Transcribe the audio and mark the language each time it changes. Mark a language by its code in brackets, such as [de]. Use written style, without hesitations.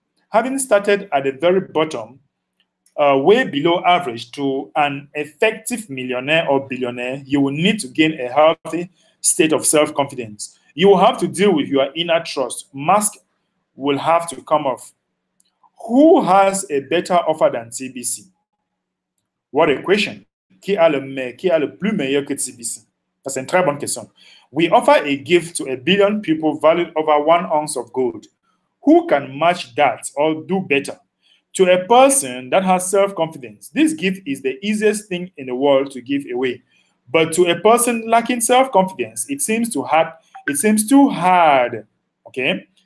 [en] Having started at the very bottom, way below average, to an effective millionaire or billionaire, you will need to gain a healthy state of self-confidence. You will have to deal with your inner trust. Mask will have to come off. Who has a better offer than TBC? What a question. [fr] Qui a le plus meilleur que TBC? [en] That's a [fr] très bonne [en] question. We offer a gift to 1 billion people valued over 1 ounce of gold. Who can match that or do better? To a person that has self-confidence, this gift is the easiest thing in the world to give away. But to a person lacking self-confidence, it seems too hard. It seems too hard. Okay?